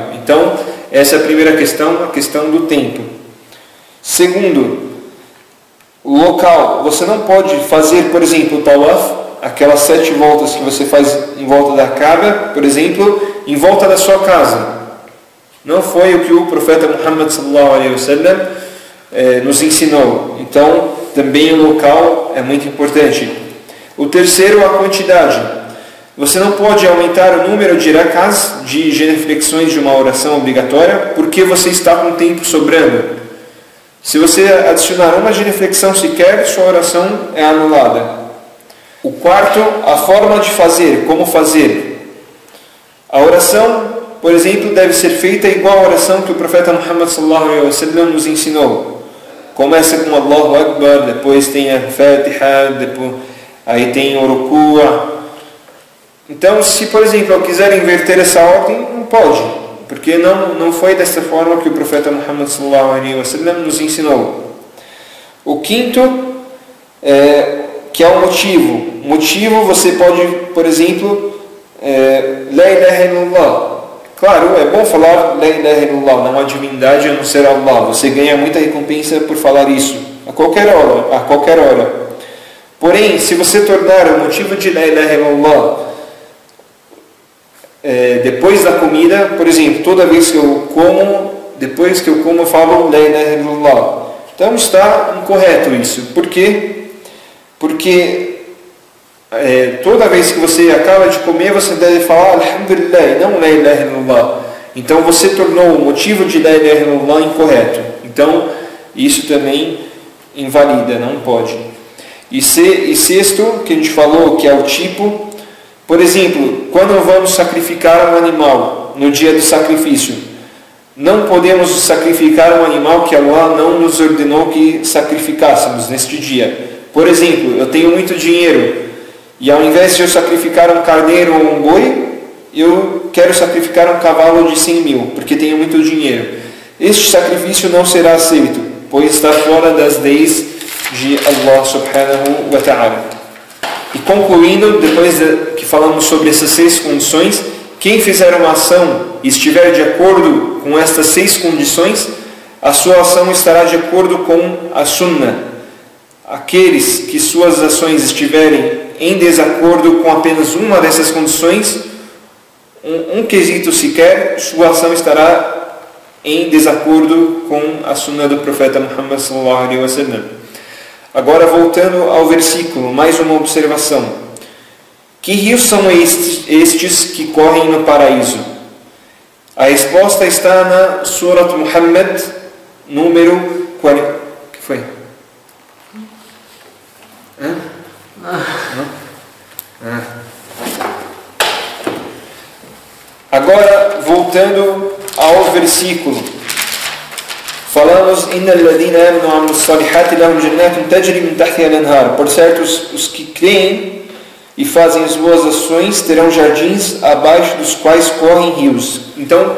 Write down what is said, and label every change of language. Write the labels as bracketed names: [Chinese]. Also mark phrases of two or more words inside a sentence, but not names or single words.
[Portuguese] Então, essa é a primeira questão, a questão do tempo. Segundo, o local. Você não pode fazer, por exemplo, o tawaf, aquelas 7 voltas que você faz em volta da Kaaba, por exemplo, em volta da sua casa. Não foi o que o profeta Muhammad [Arabic] صلى الله عليه وسلم [Portuguese] nos ensinou. Então, também o local é muito importante. O terceiro, a quantidade. Você não pode aumentar o número de rak'ahs, de genuflexões de uma oração obrigatória, porque você está com tempo sobrando. Se você adicionar uma genuflexão sequer, sua oração é anulada. O quarto, a forma de fazer, como fazer. A oração, por exemplo, deve ser feita igual a oração que o profeta Muhammad [Arabic] صلى الله عليه وسلم [Portuguese] nos ensinou. Começa com [Arabic] الله أكبر, [Portuguese] depois tem a Fatiha, depois aí tem o Ruku'. Então, se por exemplo eu quiser inverter essa ordem, não pode, porque não foi dessa forma que o profeta Muhammad [Arabic] صلى الله عليه وسلم [Portuguese] nos ensinou. O quinto, que é o motivo. Motivo, você pode, por exemplo, [Arabic] لا إله إلا الله. [Portuguese] Claro, é bom falar [Arabic] لا إله إلا الله, [Portuguese] não há divindade a não ser Allah. Você ganha muita recompensa por falar isso, a qualquer hora. Porém, se você tornar o motivo de [Arabic] لا إله إلا الله [Portuguese] depois da comida, por exemplo, toda vez que eu como, depois que eu como eu falo [Arabic] لا إله إلا الله, [Portuguese] então está incorreto isso. Por quê? Porque toda vez que você acaba de comer, você deve falar Alhamdulillah e não [Arabic] لا إله إلا الله. [Portuguese] Então você tornou o motivo de [Arabic] لا إله إلا الله [Portuguese] incorreto. Então isso também invalida, não pode. E sexto, que a gente falou, que é o tipo. Por exemplo, quando vamos sacrificar um animal no dia do sacrifício, não podemos sacrificar um animal que Allah não nos ordenou que sacrificássemos neste dia. Por exemplo, eu tenho muito dinheiro e ao invés de eu sacrificar um carneiro ou um boi, eu quero sacrificar um cavalo de 100 mil, porque tenho muito dinheiro. Este sacrifício não será aceito, pois está fora das leis de [Arabic] الله سبحانه وتعالى. [Portuguese] E concluindo, depois que falamos sobre essas 6 condições, quem fizer uma ação e estiver de acordo com estas 6 condições, a sua ação estará de acordo com a sunnah. Aqueles que suas ações estiverem em desacordo com apenas uma dessas condições, um quesito sequer, sua ação estará em desacordo com a sunnah do profeta Muhammad [Arabic] صلى الله عليه وسلم. [Portuguese] Agora, voltando ao versículo, mais uma observação. Que rios são estes que correm no paraíso? A resposta está na Surat Muhammad, número 40. O que foi? Agora, voltando ao versículo, falamos por certo, os que creem e fazem as boas ações terão jardins abaixo dos quais correm rios.